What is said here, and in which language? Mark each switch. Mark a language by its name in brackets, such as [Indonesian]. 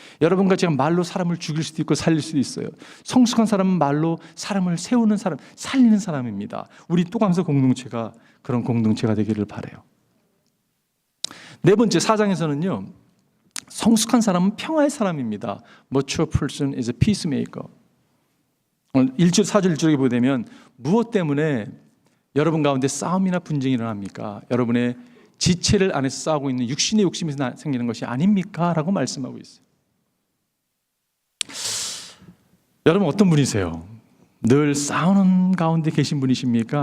[Korean] 여러분과 제가 말로 사람을 죽일 수도 있고 살릴 수도 있어요. 성숙한 사람은 말로 사람을 세우는 사람, 살리는 사람입니다. 우리 또감서 공동체가 그런 공동체가 되기를 바라요. 네 번째 4장에서는요, 성숙한 사람은 평화의 사람입니다. [English] Mature person is a peacemaker. [Korean] 1절 4절 1절에 보면 무엇 때문에 여러분 가운데 싸움이나 분쟁이 일어납니까? 여러분의 지체를 안에서 싸우고 있는 육신의 욕심에서 생기는 것이 아닙니까? 라고 말씀하고 있어요. 여러분 어떤 분이세요? 늘 싸우는 가운데 계신 분이십니까?